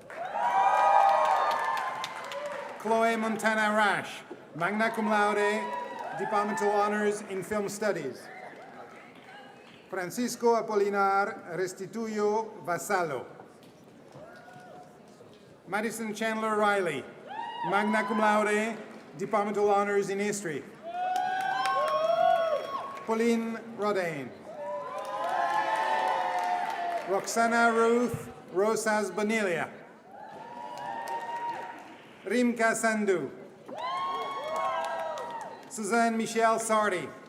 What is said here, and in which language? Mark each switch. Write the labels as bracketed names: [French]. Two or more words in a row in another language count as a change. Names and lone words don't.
[English] Chloe Montana Rash, [Latin] magna cum laude, [English] Departmental Honors in Film Studies. Francisco Apolinar Restituyo Vasallo. Madison Chandler Riley, [Latin] magna cum laude, [English] Departmental Honors in History. Pauline Rodin. Roxana Ruth Rosas Bonilla. Rimka Sandhu. Suzanne Michelle Sardi.